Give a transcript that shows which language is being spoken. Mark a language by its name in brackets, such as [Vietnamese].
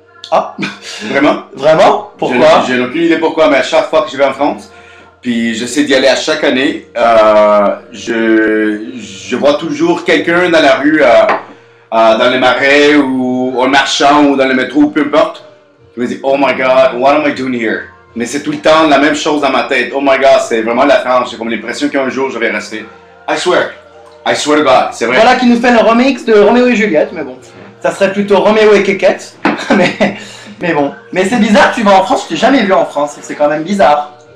[French] Ah, Vraiment? vraiment? Pourquoi? J'ai aucune idée pourquoi, mais à chaque fois que je vais en France, puis j'essaie d'y aller à chaque année, je vois toujours quelqu'un dans la rue, dans les marais ou en marchant ou dans le métro, peu importe. Je me dis, [English] oh my god, what am I doing here? [French] Mais c'est tout le temps la même chose dans ma tête. [English] Oh my god, [French] c'est vraiment la France. J'ai comme l'impression qu'un jour je vais rester. [English] I swear to God, [French] c'est vrai. Voilà qui nous fait le remix de Roméo et Juliette, mais bon. Ça serait plutôt Roméo et Kékette. mais bon. Mais c'est bizarre, tu vas en France, je t'ai jamais vu en France, c'est quand même bizarre.